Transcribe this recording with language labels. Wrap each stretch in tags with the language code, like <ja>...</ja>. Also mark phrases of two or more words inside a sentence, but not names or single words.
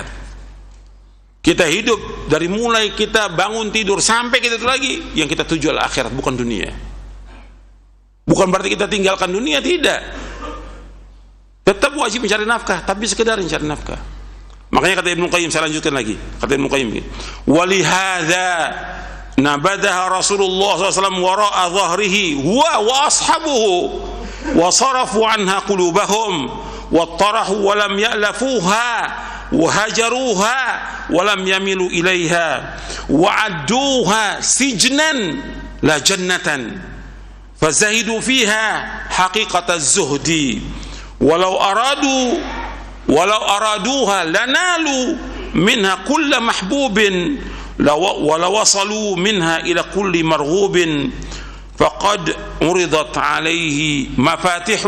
<id>Kita hidup dari mulai kita bangun tidur sampai kita itu lagi, yang kita tuju adalah akhirat, bukan dunia. Bukan berarti kita tinggalkan dunia, tidak. Tetap wajib mencari nafkah, tapi sekedar mencari nafkah. Makanya kata Ibnu Qayyim, saya lanjutkan lagi.</id> <ar>Kata Ibnu Qayyim, ولهذا نبذها رسول الله ﷺ وراء ظهره وأصحابه وصرفوا عنها قلوبهم وطرحوها ولم يألفوها وهجروها ولم يميلوا إليها وعدوها سجنا لا جنة فزهدوا فيها حقيقة الزهد ولو أرادوها لنالوا منها كل محبوب ولو وصلوا منها إلى كل مرغوب فقد عرضت عليه مفاتيح</ar>